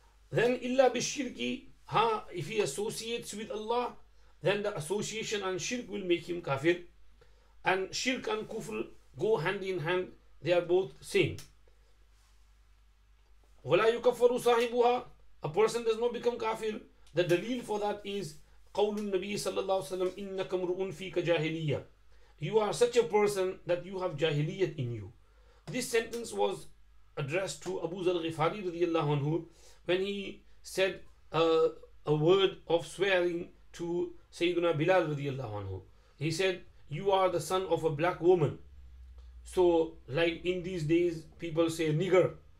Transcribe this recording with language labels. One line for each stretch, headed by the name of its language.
English: Then illa bishirki, if he associates with Allah, then the association and shirk will make him kafir. And shirk and kufr go hand in hand, they are both same.
Arabic: وَلَا يُكَفَّرُ صَاحِبُهَا,
English: a person does not become kafir. The dalil for that is
Arabic: قول النبي صلى الله عليه وسلم إنك امرؤ فيك جاهلية.
English: You are such a person that you have jahiliyyat in you. This sentence was addressed to Abu Zar Ghifari radiallahu anhu when he said a word of swearing to Sayyidina Bilal radiallahu anhu. He said, you are the son of a black woman. So like in these days people say nigger.